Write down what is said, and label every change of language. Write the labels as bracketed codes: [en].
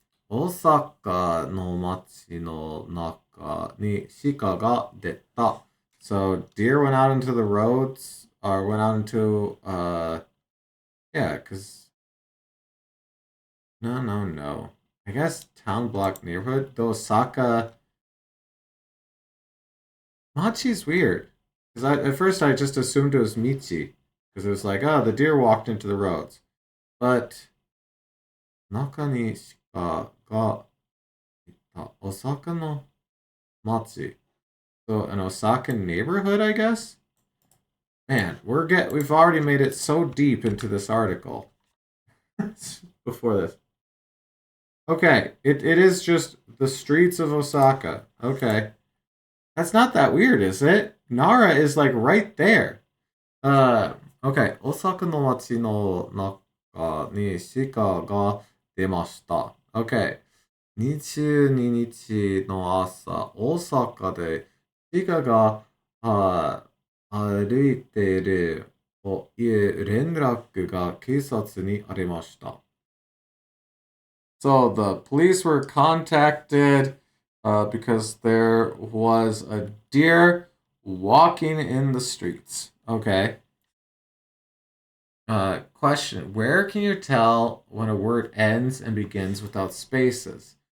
[ja] 大阪の街の中に鹿が出た. [en] So deer went out into the roads, or went out into, yeah, because, no. I guess town block neighborhood. The Osaka Machi's weird. Because at first I just assumed it was Michi. Because it was like, oh, the deer walked into the roads. [ja] But, 中に鹿がいた Osaka no Machi. [en] So an Osakan neighborhood, I guess? Man, we've already made it so deep into this article. Before this. Okay, it is just the streets of Osaka. Okay. That's not that weird, is it? Nara is like right there. Okay. [ja] 大阪の街の中に鹿が出ました。 [en] Okay. [ja] 22日の朝、大阪で鹿が歩いているという連絡が警察にありました。 [en] So the police were contacted because there was a deer walking in the streets. Okay. Question: where can you tell when a word ends and begins without spaces?